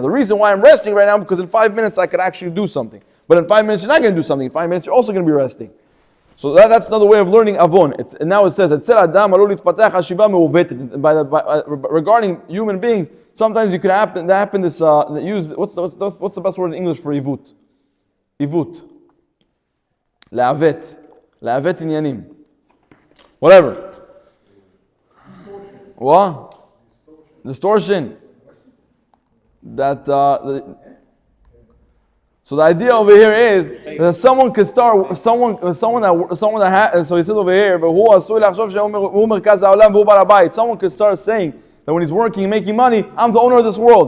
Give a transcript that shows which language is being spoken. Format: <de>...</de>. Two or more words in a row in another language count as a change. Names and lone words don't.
<en>The reason why I'm resting right now, because in 5 minutes I could actually do something. But in 5 minutes you're not going to do something. In 5 minutes you're also going to be resting. So that's another way of learning avon. And now it says, regarding human beings, sometimes you could happen this what's the best word in English for ivut?</en> <he>עיוות. לעוות עניינים.</he> <en>Whatever. Distortion. What? Distortion. So the idea over here is that someone could start someone that has. So he says over here, someone could start saying that when he's working and making money, I'm the owner of this world.</en>